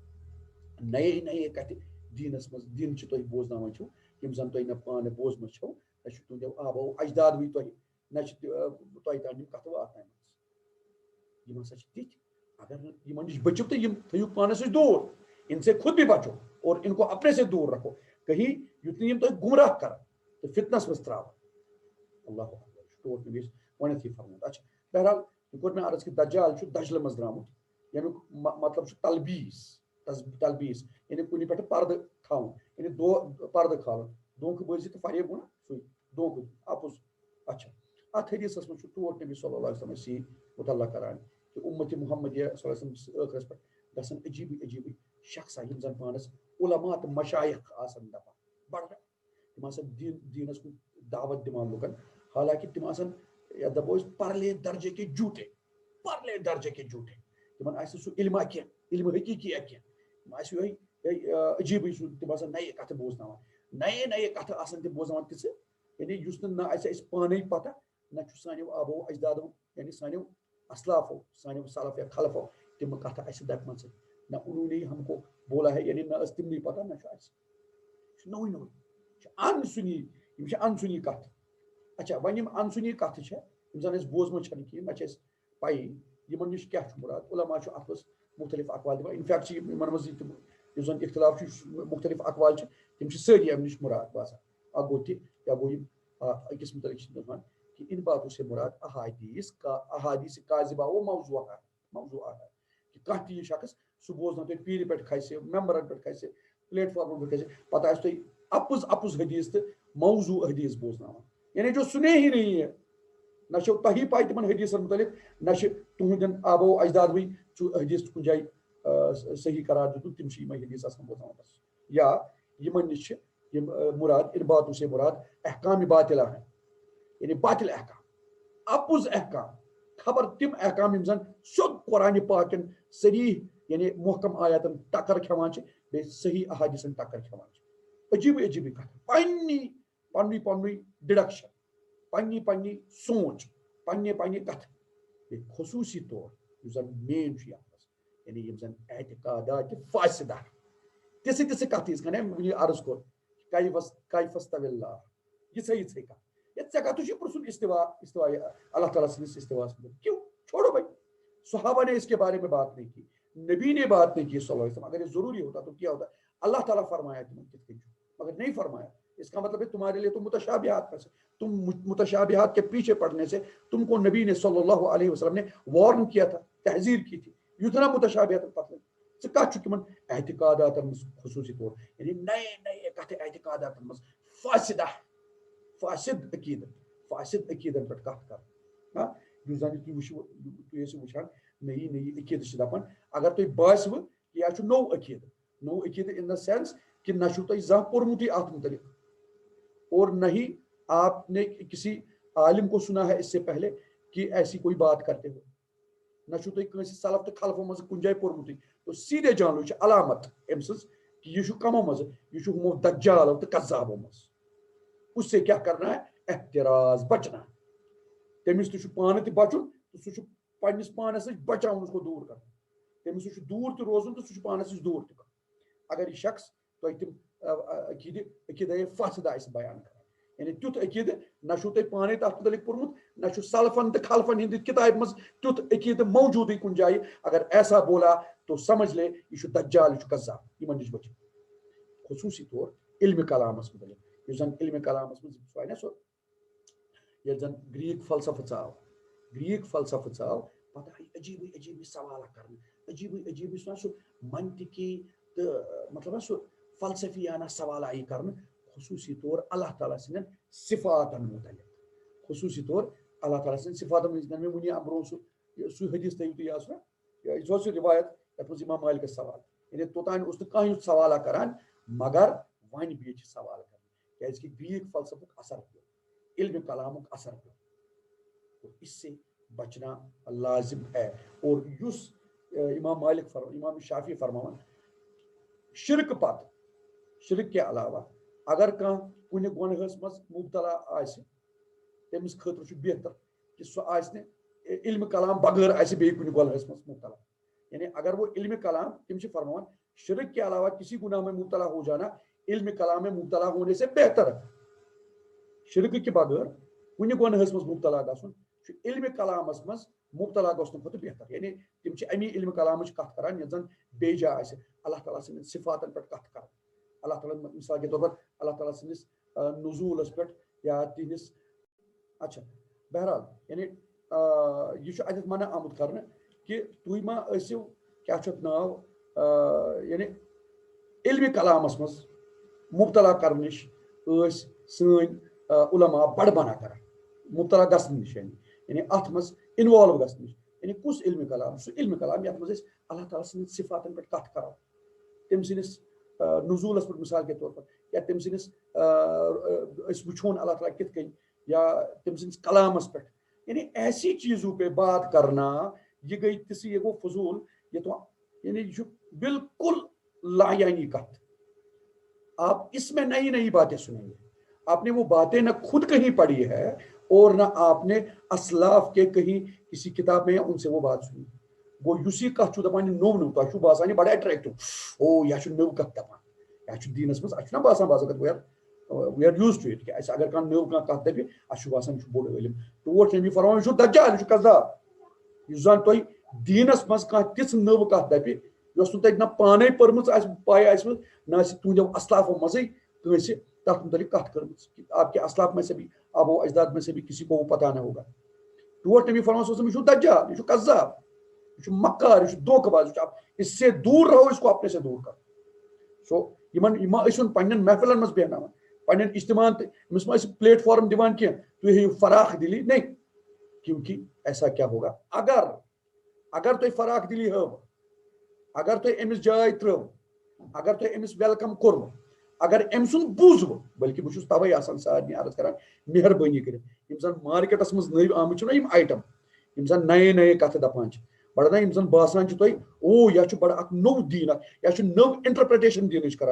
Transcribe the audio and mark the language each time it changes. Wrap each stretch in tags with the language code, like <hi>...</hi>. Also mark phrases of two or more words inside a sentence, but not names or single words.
<ks>نئے نئے کتھِ دیٖنس منٛز دیٖن چھِ تُہۍ بوزناوان چھِو یِم زن تُہۍ نہ پانہٕ بوزمٕژ چھو نہ چھُ تُہنٛدیو آباؤ اجدادوٕے تۄہہِ نہ چھِ تۄہہِ تام یِم کتھٕ واتنایمژٕ یِم ہسا چھِ تِتھۍ اگر نہٕ یِمن نِش بٔچِو تہٕ یِم تھٲیِو پانس نِش دوٗر</ks> <ur>ان سے خود بھی بچو اور ان کو اپنے سے دور رکھو</ur> <ks>کہیں یُتھ نہٕ یِم تۄہہِ گمراہ کرن تہٕ فتنس منٛز تراون اللہ اکبر ٹوٹھ نبی گۄڈنیتھٕے فرمومُت اچھا بہرحال یہِ کوٚر مےٚ عرض کہِ دجال چھُ دجلہٕ منٛز درٛامُت ییٚمیُک مطلب چھُ تلبیٖس یعنی کُنہِ پٮ۪ٹھ پردٕ تھاوُن یعنی پردٕ کھالُن دھوکہٕ بٲزی تہٕ فریب گوٚو نا سُے دھوکہٕ اپُز اچھا اتھ حدیثس منٛز چھُ ٹوٹھ نبی صلی اللہ علیہ وسلم اسی متعلق کران کہ اُمتِ محمدیہ صلی اللہ علیہ وسلم ٲخرس پٮ۪ٹھ گژھن عجیٖبٕے عجیٖبٕے شخصا یِم زن پانس علما تہٕ مشایخ آسن دپان بڑٕ تِم آسن دیٖنس کُن دعوت دِوان لُکن حالانکہِ تِم آسن یتھ دپو أسۍ</ks> <ur>پرلے درجے کے</ur> <ks>جھوٗٹے تِمن آسہِ سُہ علما کینٛہہ علمہٕ حقیٖقیہ کینٛہہ تِم آسہِ یِہوے عجیٖبٕے سُہ تِم آسن نئے کتھٕ بوزناوان نئے کتھٕ آسن تِم بوزناوان تِژھٕ یعنی یُس نہٕ آسہِ اَسہِ پانے پتہ نہ چھُ سانیو آبو اجدادو یعنی سانیو اسلافو سانیو سلف یا خلفو تِم کتھٕ اَسہِ دپمژٕ نہ</ks> <ur>انہوں نے ہم کو بولا ہے</ur> <ks>یعنی نہ ٲس تِمنٕے پتہ نہ چھُ اَسہِ چھُ نوٚوُے چھُ انسُنی یِم چھِ انسُنی کتھٕ اچھا وۄنۍ یِم انسُنی کتھٕ چھےٚ یِم زن اَسہِ بوزمژ چھنہٕ کِہیٖنۍ نہ چھِ اَسہِ پیی یِمن نِش کیاہ چھُ مراد علما چھُ اتھ منٛز مختلف اقوال دِوان انفیکٹ چھِ یِمن منٛز یُس زن اختلاف چھُ مختلف اقوال چھِ تِم چھِ سٲری امہِ نِش مراد باسان اکھ گوٚو تہِ یا گوٚو یِم أکِس متعلق چھِ دپان</ks> <ur>کہ ان باتوں سے مراد احادیث کاذبہ و موضوعہ ہے</ur> <ks>کہ کانٛہہ تہِ یہِ شخص سُہ بوزنو تۄہہِ پیٖرِ پٮ۪ٹھ کھسہِ ممبرن پٮ۪ٹھ کھسہِ پلیٹ فارمن پٮ۪ٹھ کھسہِ پتہٕ آسہِ تۄہہِ اپُز حدیث تہٕ موضوع حدیث بوزناوان یعنی</ks> <ur>جو سُنے ہی نہیں ہے</ur> <ks>نہ چھو تۄہی پاے تِمن حدیثن متعلق نہ چھِ تُہنٛدٮ۪ن آبو اجدادوٕے چھُ حدیث کُنہِ جایہِ صحیح قرار دیُتمُت تِم چھِ یِمے حدیث آسان بوزناوان بس یا یِمن نِش چھِ یِم مراد</ks> <ur>ان باتوں سے مراد احکام باطلہ</ur> <ks>ہیں یعنی باطل احکام اپُز احکام خبر تِم احکام یِم زن سیوٚد قرآنِ پاکٮ۪ن صریح یعنی محکم آیاتن ٹکر کھٮ۪وان چھِ بیٚیہِ صحیح احادیثن ٹکر کھٮ۪وان چھِ عجیٖبٕے کتھٕ پننُے ڈِڈکشن پننہِ سونٛچ پننہِ کتھٕ بیٚیہِ خصوٗصی طور یُس زن مین چھُ یتھ منٛز یعنی یِم زن اعتقادات فاسدہ تِژھٕ کتھٕ یِژھ کٔنۍ مےٚ وُنی عرض کوٚر کیف استوی اللہ یِژھے کتھ ژےٚ کتھ چھُے پرژھُن استوا اللہ تعالیٰ سٕنٛدِس استواس مُتعلق</ks> <ur>کیوں چھوڑو بھائی صحابہ نے اس کے بارے میں بات نہیں کی نبی نے بات نہیں کی صلی اللہ علیہ وسلم اگر یہ ضروری ہوتا تو کیا ہوتا اللہ تعالیٰ فرمایا تمہیں کتھ کن مگر نہیں فرمایا اس کا مطلب ہے تمہارے لیے تو متشابہات میں سے تم متشابہات کے پیچھے پڑنے سے تم کو نبی نے صلی اللہ علیہ وسلم نے وارن کیا تھا تحذیر کی تھی</ur> <ks>یوتنا متشابہات پتہ کت تمن اعتقادات خصوصی طور یعنی نئے کتھ اعتقادات فاسد عقیدن پہ کت کر یُس زن تُہۍ ٲسِو وٕچھان نئی عقیدٕ چھِ دپان اگر تۄہہِ باسوٕ یہِ چھُ نوٚو عقیدٕ</ks> <en>in the sense</en> <ks>کہ نہ چھُو تۄہہِ زانٛہہ پوٚرمُتٕے اتھ متعلق</ks> <ur>اور نہ ہی آپ نے کسی عالم کو سنا ہے اس سے پہلے کہ ایسی کوئی بات کرتے ہو</ur> <ks>نہ چھو تُہۍ کٲنٛسہِ سلف تہٕ خلفو منٛز کُنہِ جایہِ پوٚرمُتٕے</ks> <ur>تو سیٖدھے جانو</ur> <ks>یہِ چھِ علامت أمۍ سٕنٛز کہ یہ چھُ کمو منٛز یہ چھُ ہُمو دجالو تہٕ کذابو منٛز</ks> <ur>اس سے کیا کرنا ہے احتراز بچنا</ur> <ks>تٔمِس تہِ چھُ پانہٕ تہِ بچُن تہٕ سُہ چھُ پننِس پانس نِش بچاوُن</ks> <ur>اس کو</ur> <ks>دوٗر کرُن تٔمِس سُہ چھُ دوٗر تہِ روزُن تہٕ سُہ چھُ پانس نِش دوٗر تہِ کرُن اگر یہِ شخص تۄہہِ تِم عقیٖدے فاسد آسہِ بیان کران یعنی تیُتھ عقیٖدٕ نہ چھُو تۄہہِ پانے تتھ متعلق پوٚرمُت نہ چھُ سلفن تہٕ خلفن ہِنٛدِ کتابہِ منٛز تیُتھ عقیٖدٕ موجوٗدٕے کُنہِ جایہِ</ks> <ur>اگر ایسا بولا تو سمجھ لے</ur> <ks>یہ چھُ دجال یہ چھُ قذاب یِمن نِش بٔچِو خصوٗصی طور علمِ کلامس متعلق یُس زن علمِ کلامس منٛز چھُ نا سُہ ییٚلہِ زن گریٖک فلسفہٕ ژاو پتہٕ آیہِ عجیٖبٕے عجیٖبٕے سوالہ کرنہٕ عجیٖبٕے عجیٖبٕے چھُ نا سُہ منطقی تہٕ مطلب نا سُہ فلسفیانہ سوال آیہِ کرنہٕ خصوٗصی طور اللہ تعالیٰ سٕنٛدٮ۪ن صفاتن متعلق خصوٗصی طور اللہ تعالیٰ سٕنٛدٮ۪ن صفاتن منٛز مےٚ وُنی اَمہِ برونٛہہ سُہ حدیٖث تھٲیِو تُہۍ یاد یہِ اوس سُہ روایت یتھ منٛز امام مالکس سوال یعنی توٚتانۍ اوس نہٕ کانٛہہ یُتھ سوالہ کران مگر وۄنۍ بیٚیہِ چھِ سوال کران کیازِ کہِ گریٖک فلسفُک اثر پیوٚو علمِ کلامُک اثر پیوٚو</ks> <ur>اس سے بچنا لازم ہے اور</ur> <ks>یُس امام مالک امام شافی فرماوان شرک پتہٕ</ks> <ur>شرک کے علاوہ</ur> <ks>اگر کانٛہہ کُنہِ گۄنہَس منٛز مُبتلا آسہِ تٔمِس خٲطرٕ چھُ بہتر کہ سُہ آسہِ نہٕ علمِ کلام بغٲر آسہِ بیٚیہِ کُنہِ گۄنہَس منٛز مُبتلا یعنی</ks> <ur>اگر وہ</ur> <ks>علمِ کلام تِم چھِ فرماوان</ks> <ur>شرک کے علاوہ کسی گناہ میں مبتلا ہو جانا علمِ کلام میں مبتلا ہونے سے بہتر</ur> <ks>شرک کے بغٲر کُنہِ گۄنہَس منٛز مبتلا گژھُن چھُ علمِ کلامس منٛز مبتلا گژھنہٕ کھۄتہٕ بہتر یعنی تِم چھِ امی علمِ کلامٕچ کتھ کران یتھ زن بیٚیہِ جایہِ آسہِ اللہ تعالیٰ سٕنٛدٮ۪ن صفاتن پٮ۪ٹھ کتھ کران اللہ تعالیٰ</ks> <ur>مثال کے طور پر</ur> <ks>اللہ تعالیٰ سٕنٛدِس نزوٗلس پٮ۪ٹھ یا تِہنٛدِس اچھا بہرحال یعنی یہ چھُ اتٮ۪تھ منع آمُت کرنہٕ کہ تُہۍ ما ٲسِو کیاہ چھُ اتھ ناو یعنی علمِ کلامس منٛز مبتلا کرنہٕ نِش ٲسۍ سٲنۍ علما بڑٕ منع کران مبتلا گژھنہٕ نِش یعنی اتھ منٛز انوالو گژھنہٕ نِش یعنی کُس علمِ کلام سُہ علمِ کلام یتھ منٛز أسۍ اللہ تعالیٰ سٕنٛدٮ۪ن صفاتن پٮ۪ٹھ کتھ کرو تٔمۍ سٕنٛدِس نزوٗلس پٮ۪ٹھ</ks> <ur>مثال کے طور پر</ur> <ks>یا تٔمۍ سٕنٛدِس أسۍ وٕچھون اللہ تعالیٰ کِتھ کٔنۍ یا تٔمۍ سٕنٛدِس کلامس پٮ۪ٹھ یعنی</ks> <ur>ایسی چیزوں پہ بات کرنا یہ گئی تِژھٕے</ur> <ks>یہ گوٚو فضوٗل یعنی یہ چھُ بالکل لایانی کتھ</ks> <ur>آپ اس میں نئی نئی باتیں سنیں گے آپ نے وہ باتیں نہ خود کہیں پڑھی ہے اور نہ آپ نے اسلاف کے کہیں کسی کتاب میں ان سے وہ بات سنی</ur> <ks>گو یُس یہِ کتھ چھُ دپان یہِ نوٚو نوٚو تۄہہِ چھُو باسان یہِ بڑٕ اٹریکٹِو او یہِ چھُ نٔو کتھ دپان یہِ چھُ دیٖنس منٛز اَسہِ چھُنہ باسان باسان</ks> <en>we are used to it</en> <ks>کہِ اَسہِ اگر کانٛہہ نٔو کانٛہہ کتھ دپہِ اَسہِ چھُ باسان یہِ چھُ بوٚڑ عٲلِم ٹوٹھ چھِ أمۍ فرماوان یہِ چھُ دجال یہِ چھُ قذاب یُس زن تۄہہِ دیٖنس منٛز کانٛہہ تِژھ نٔو کتھ دپہِ یۄس نہٕ تۄہہِ نہ پانے پٔرمٕژ آسہِ پاے آسِوٕ نہ آسہِ تُہنٛدیو اسلافو منٛزٕے کٲنٛسہِ تتھ متعلق کتھ کٔرمٕژ</ks> <ur>آپ کے اسلاف میں سے بھی آبو اجداد میں سے بھی کسی کو وہ پتہ نہ ہوگا</ur> <ks>ٹوٹھ نبی فرماس وسلم یہ چھُ دجال یہ چھُ قذاب یہ چھُ مکار یہ چھُ دھوکہ باز یہ چھُ</ks> <ur>اس سے دور رہو اس کو اپنے سے دور کرو</ur> <ks>سو یِمن ما ٲسِوُن پننٮ۪ن محفلن منٛز بیہناوان پننٮ۪ن اجتماعن تہٕ أمِس ما ٲسِو پلیٹ فارم دِوان کینٛہہ تُہۍ ہیٚیِو فراخ دِلی</ks> <ur>نہیں کیونکہ ایسا کیا ہوگا</ur> <ks>اگر تُہۍ فراخ دِلی ہٲو اگر تُہۍ أمِس جاے ترٲو اگر تُہۍ أمِس ویلکم کوٚروٕ اگر أمۍ سُنٛد بوٗزوٕ بلکہِ بہٕ چھُس تَوَے آسان سارنٕے عرض کران مہربٲنی کٔرِتھ یِم زن مارکیٹس منٛز نٔوۍ آمٕتۍ چھِنہ یِم آیٹم یِم زن نئے نئے کتھٕ دپان چھِ بڑٕ یِم زن باسان چھِ تۄہہِ او یا چھُ بڑٕ اکھ نوٚو دیٖن اکھ یا چھُ نٔو انٹرپریٹیشن دیٖنٕچ کران</ks>